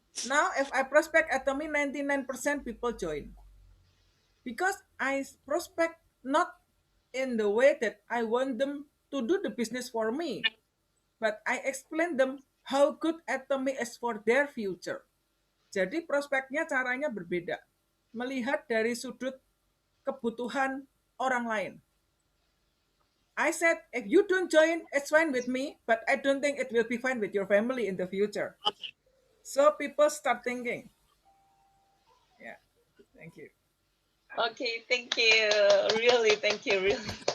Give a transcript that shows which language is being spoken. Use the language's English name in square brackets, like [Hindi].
[English] Now if I prospect atomy, 99% people join. Because I prospect not in the way that I want them to do the business for me, but I explain them how good atomy is for their future. [Indonesian] Jadi prospeknya caranya berbeda. melihat dari sudut kebutuhan orang lain. [English] I said, if you don't join, it's fine with me, but I don't think it will be fine with your family in the future. So people start thinking. Yeah, thank you. Okay, thank you. Really, thank you. Really.